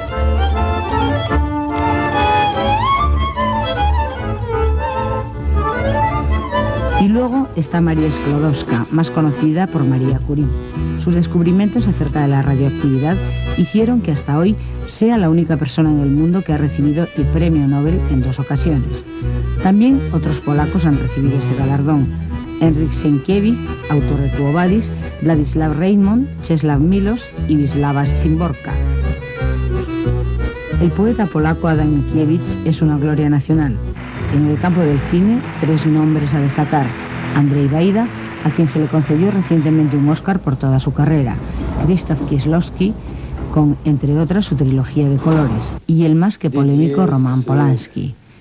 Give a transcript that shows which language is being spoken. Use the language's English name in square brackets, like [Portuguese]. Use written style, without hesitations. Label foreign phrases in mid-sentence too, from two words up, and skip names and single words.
[Spanish] Y luego está María Sklodowska, más conocida por María Curie. Sus descubrimientos acerca de la radioactividad hicieron que hasta hoy sea la única persona en el mundo que ha recibido el premio Nobel en 2 ocasiones. También otros polacos han recibido este galardón: Henryk Sienkiewicz, autor de Quo Vadis, Władysław Reymont, Czesław Miłosz y Wisława Szymborska. El poeta polaco Adam Mickiewicz es una gloria nacional. En el campo del cine, 3 nombres a destacar: Andrzej Wajda, a quien se le concedió recientemente un Oscar por toda su carrera; Krzysztof Kieślowski, con, entre otras, su trilogía de colores; y el más que polémico Roman Polanski.